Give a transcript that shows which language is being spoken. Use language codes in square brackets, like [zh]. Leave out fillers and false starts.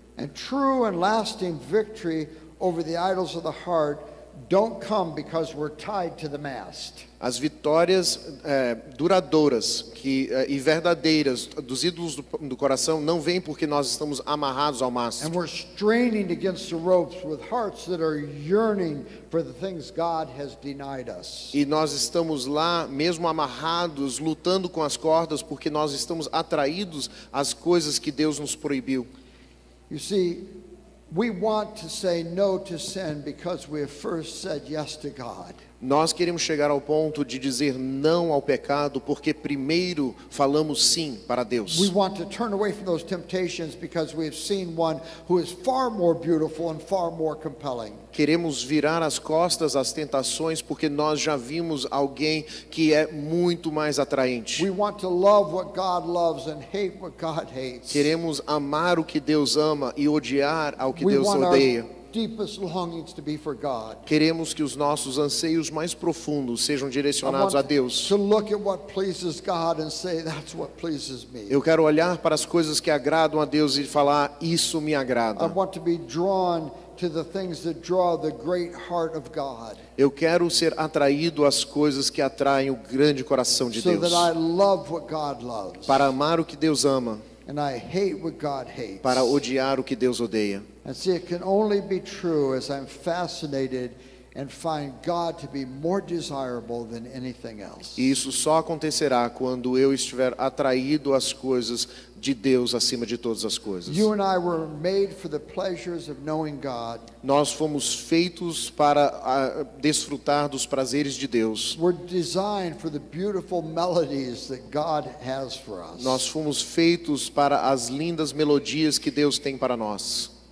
[en] And true and lasting victory over the idols of the heart don't come because we're tied to the mast. [pt] As vitórias duradouras e verdadeiras dos ídolos do coração não vêm porque nós estamos amarrados ao mastro. [en] And we're straining against the ropes with hearts that are yearning for the things God has denied us. [pt] E nós estamos lá mesmo amarrados, lutando com as cordas porque nós estamos atraídos às coisas que Deus nos proibiu. [en] You see, we want to say no to sin because we have first said yes to God. [pt] Nós queremos chegar ao ponto de dizer não ao pecado porque primeiro falamos sim para Deus. [en] We want to turn away from those temptations because we have seen one who is far more beautiful and far more compelling. [pt] Queremos virar as costas às tentações porque nós já vimos alguém que é muito mais atraente. [en] We want to love what God loves and hate what God hates. [pt] Queremos amar o que Deus ama e odiar ao que Deus odeia. [en] Deepest longings to be for God. [pt] Queremos que os nossos anseios mais profundos sejam direcionados a Deus. [en] To look at what pleases God and say that's what pleases me. [pt] Eu quero olhar para as coisas que agradam a Deus e falar isso me agrada. [en] I want to be drawn to the things that draw the great heart of God. [pt] Eu quero ser atraído às coisas que atraem o grande coração de Deus. [en] So that I love what God loves. [pt] Para amar o que Deus ama. [en] And I hate what God hates. [pt] Para odiar o que Deus odeia. [en] And see, it can only be true as I'm fascinated and find God to be more desirable than anything else. [pt] E isso só acontecerá quando eu estiver atraído às coisas de Deus acima de todas as coisas. [en] You and I were made for the pleasures of knowing God. [pt] Nós fomos feitos para desfrutar dos prazeres de Deus. [en] We're designed for the beautiful melodies that God has for us. [pt] Nós fomos feitos para as lindas melodias que Deus tem para nós.